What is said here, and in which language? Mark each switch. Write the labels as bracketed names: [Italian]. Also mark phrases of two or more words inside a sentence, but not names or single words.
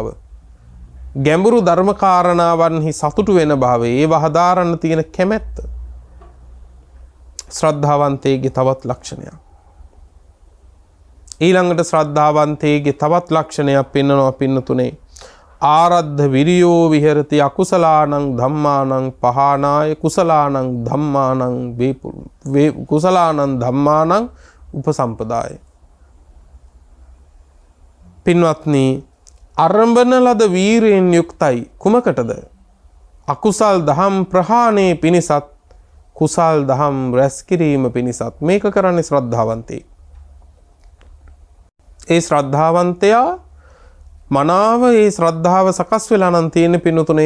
[Sinhala] ගැඹුරු ධර්ම කාරණාවන්හි සතුටු වෙන භාවය, ඒව හදාරන්න තියෙන කැමැත්ත ශ්‍රද්ධාවන්තයෙක්ගේ තවත් ලක්ෂණයක්. ඊළඟට ශ්‍රද්ධාවන්තයෙක්ගේ තවත් ලක්ෂණයක් පෙන්වනවා පින්නතුනේ. [Pali] ආරද්ධ විරියෝ විහෙරති අකුසලානං ධම්මානං පහනාය කුසලානං ධම්මානං කුසලානං ධම්මානං උපසම්පදාය. [Sinhala] පින්වත්නි, අරඹන ලද වීරයෙන් යුක්තයි කුමකටද? අකුසල් දහම් ප්‍රහාණය පිණිසත් කුසල් දහම් රැස් කිරීම පිණිසත්. මේක කරන්නේ ශ්‍රද්ධාවන්තයෙක්. ඒ ශ්‍රද්ධාවන්තයා මනාව ඒ ශ්‍රද්ධාව සකස් වෙලා නම් තියෙන්නේ පින්නතුනේ.